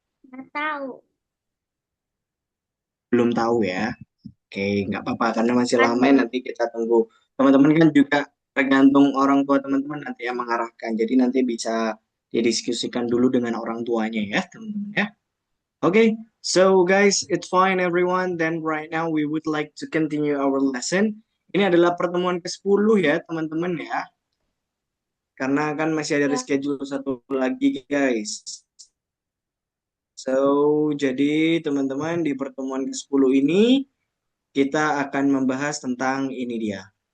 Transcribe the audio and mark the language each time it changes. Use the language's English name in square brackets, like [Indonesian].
[Indonesian] Nggak tahu. Belum tahu ya. Oke, nggak apa-apa karena masih lama ya, nanti kita tunggu. Teman-teman kan juga tergantung orang tua teman-teman nanti yang mengarahkan. Jadi nanti bisa didiskusikan dulu dengan orang tuanya ya, teman-teman ya. [English] Oke, so guys, it's fine everyone. Then right now we would like to continue our lesson. [Indonesian] Ini adalah pertemuan ke-10 ya, teman-teman ya. Karena kan masih ada reschedule satu lagi, guys. So, jadi teman-teman di pertemuan ke-10 ini kita akan membahas tentang ini dia